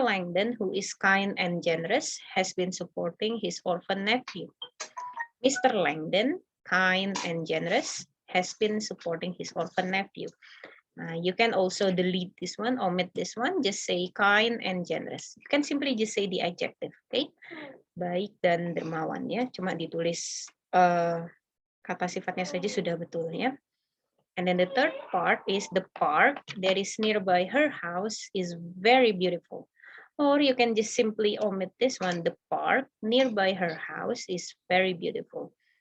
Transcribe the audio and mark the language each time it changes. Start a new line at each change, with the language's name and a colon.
English: Langdon, who is kind and generous, has been supporting his orphan nephew. Mr. Langdon, kind and generous, has been supporting his orphan nephew. You can also delete this one, omit this one, just say kind and generous. You can simply just say the adjective, okay?
Indonesian: Baik dan dermawan ya, cuma ditulis kata sifatnya saja sudah betul ya.
English: And then the third part is the park that is nearby her house is very beautiful. Or you can just simply omit this one, the park nearby her house is very beautiful.